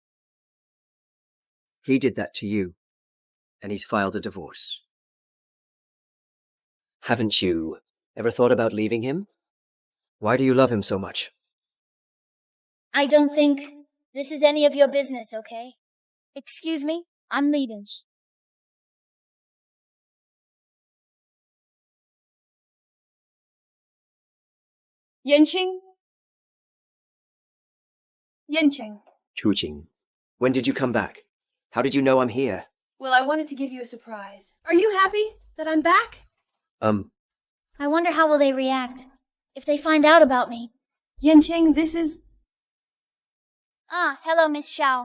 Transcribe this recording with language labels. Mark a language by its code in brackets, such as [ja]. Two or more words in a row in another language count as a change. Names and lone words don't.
[en] He did that to you, and he's filed a divorce. Haven't you ever thought about leaving him? Why do you love him so much? I don't think this is any of your business, okay? Excuse me, I'm leaving. Yanqing? Yanqing. Chu Ching, when did you come back? How did you know I'm here? Well, I wanted to give you a surprise. Are you happy that I'm back? I wonder how will they react if they find out about me. Yanqing, this is... Ah, hello, Miss Xiao.